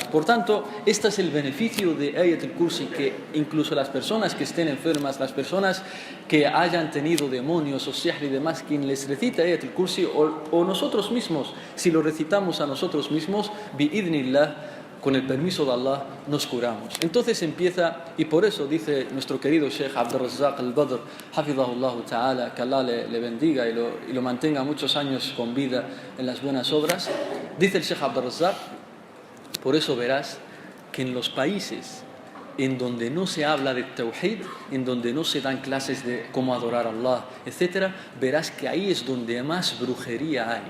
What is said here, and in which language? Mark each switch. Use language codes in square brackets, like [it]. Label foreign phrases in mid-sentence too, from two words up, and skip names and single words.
[es] Por tanto, este es el beneficio de Ayat al-Kursi, que incluso las personas que estén enfermas, las personas que hayan tenido demonios o sihr y demás, quien les recita Ayat al-Kursi, o nosotros mismos, si lo recitamos a nosotros mismos, bi'idhnillah, con el permiso de Allah, nos curamos. Entonces empieza, y por eso dice nuestro querido Sheikh Abdul Razzaq al-Badr, [ar] حفظه الله تعالى, [es] que Allah le bendiga y lo mantenga muchos años con vida en las buenas obras. Dice el Sheikh Abdul Razzaq, por eso verás que en los países en donde no se habla de tawhid, en donde no se dan clases de cómo adorar a Allah, etc., verás que ahí es donde más brujería hay.